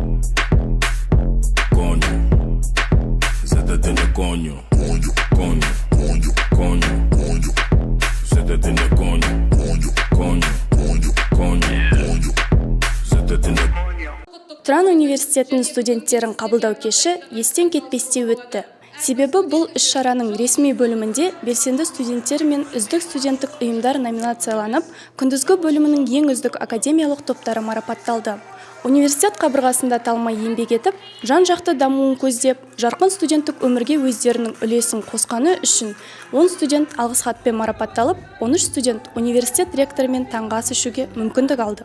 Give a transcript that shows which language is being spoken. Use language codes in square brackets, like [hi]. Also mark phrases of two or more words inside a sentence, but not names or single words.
[es] Coño, se te tiene coño. Coño, coño, coño, coño, coño. Se te tiene coño. Coño, coño, coño, coño, coño. Se te tiene coño. [kk] Тұран университетінің студенттерін қабылдау кеші естен кетпесте өтті. Себебі бұл іс-шараның ресми бөлімінде белсенді студенттер мен үздік студенттік ұйымдар номинацияланып, күндізгі бөлімінің ең үздік академиялық топтары марапатталды. Университет қабырғасында талмай еңбек етіп, жан-жақты дамуын көздеп, жарқын студенттік өмірге өздерінің үлесін қосқаны үшін 10 студент алғыс хатпен марапатталып, 13 студент университет ректорымен таңғы ас ішуге мүмкіндік алды.